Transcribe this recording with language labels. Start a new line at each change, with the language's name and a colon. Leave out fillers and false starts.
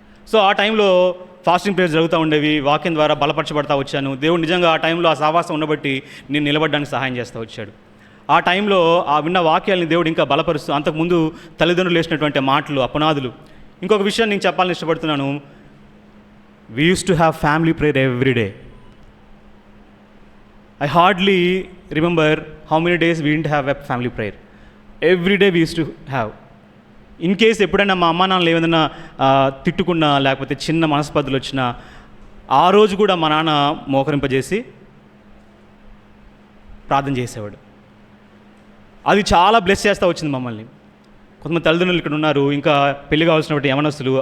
Telugu: So ఆ టైంలో fasting prayers జరుగుతూ ఉండేవి. వాక్యం ద్వారా బలపరచబడతా వచ్చాను. దేవుడు నిజంగా ఆ టైంలో ఆ సహవాసం ఉండబట్టి నేను నిలబడడానికి సహాయం చేస్తూ వచ్చాడు. ఆ టైంలో ఆ విన్న వాక్యాలని దేవుడు ఇంకా బలపరుస్తూ, అంతకుముందు తల్లిదండ్రులు వేసినటువంటి మాటలు, అపనాదులు. ఇంకొక విషయం నేను చెప్పాలని ఇష్టపడుతున్నాను.
English: We use to have family prayer every day. I hardly remember how many days we didn't have a family prayer. Every day we used to have.
Telugu: In case ఎప్పుడైనా మా అమ్మ నాన్నలు ఏదైనా తిట్టుకున్నా లేకపోతే చిన్న మనస్పర్ధలు వచ్చినా ఆ రోజు కూడా మా నాన్న మోకరింపజేసి ప్రార్థన చేసేవాడు. అది చాలా బ్లెస్ చేస్తూ వచ్చింది మమ్మల్ని. కొంతమంది తల్లిదండ్రులు ఇక్కడ ఉన్నారు, ఇంకా పెళ్లి కావాల్సినటువంటి యవనస్తులు.